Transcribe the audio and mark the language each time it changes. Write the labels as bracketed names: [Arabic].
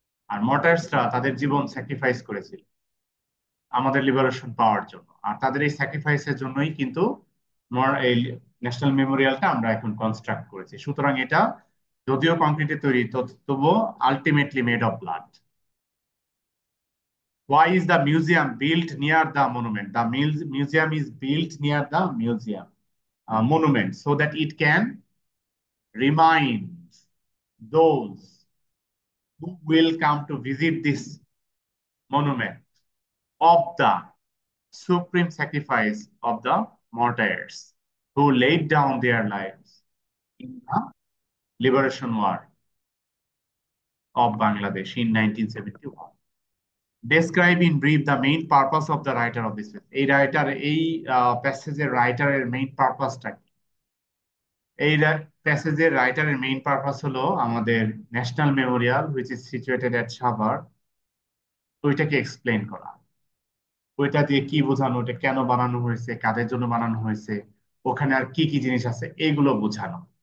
[Bangla] আর মর্টায়ার্সরা তাদের জীবন স্যাক্রিফাইস করেছিল আমাদের লিবারেশন পাওয়ার জন্য, আর তাদের এই স্যাক্রিফাইসের জন্যই কিন্তু এই ন্যাশনাল মেমোরিয়ালটা আমরা এখন কনস্ট্রাক্ট করেছি। সুতরাং এটা যদিও কংক্রিটে তৈরি, তবুও ultimately made of blood. [English] Why is the museum built near the monument? The museum is built near the museum monument so that it can remind those who will come to visit this monument of the supreme sacrifice of the martyrs who laid down their lives in the liberation war of Bangladesh in 1971. Describe in brief the main purpose of the writer of this passage. [Bangla] এই প্যাসেজের রাইটারের main পারপাসটা কি? এই প্যাসেজের রাইটারের main purpose হলো আমাদের national Memorial [English] which is situated at Savar, [Bangla] ওইটাকে explain করা। ওইটা দিয়ে কি বোঝানো, ওটা কেন বানানো হয়েছে, কাদের জন্য বানানো হয়েছে, ওখানে আর কি কি জিনিস আছে, এইগুলো বোঝানো।